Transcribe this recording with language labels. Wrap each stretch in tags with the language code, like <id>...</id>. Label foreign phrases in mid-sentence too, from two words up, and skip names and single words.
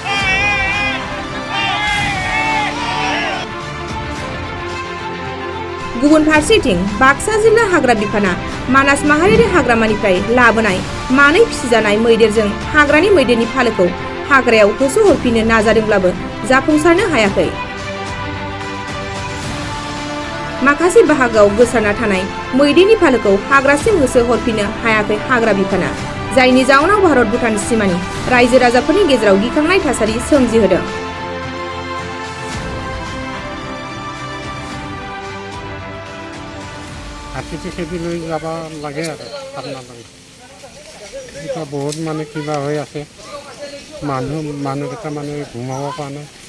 <brx>गुबुन फारसेथिं बाक्सा जिल्ला हाग्रा बिफाना मानास माहारियारि हाग्रामानिफ्राय लाबोनाय मानै फिसिजानाय मैदेरजों हाग्रानि मैदेरनि फालोखौ हाग्रायाव होसोहरफिननो नाजादोंब्लाबो जाफुंसारनो हायाखै। माखासे बाहागोआव गोसारना थानाय मैदेरनि फालोखौ हाग्रासिम होसोहरफिननो हायाखै हाग्रा बिफाना, जायनि जाउनाव भारत-भुटान सीमानि रायजो राजाफोरनि गेजेराव गिखांनाय थासारि सोमजिहोदों।</brx> <as>হাতীটো খেদি লৈ যাব লাগে আৰু আপোনালোকে এতিয়া বহুত মানে কিবা হৈ আছে, মানুহকেইটা মানে ঘুমাব পৰা নাই।</as>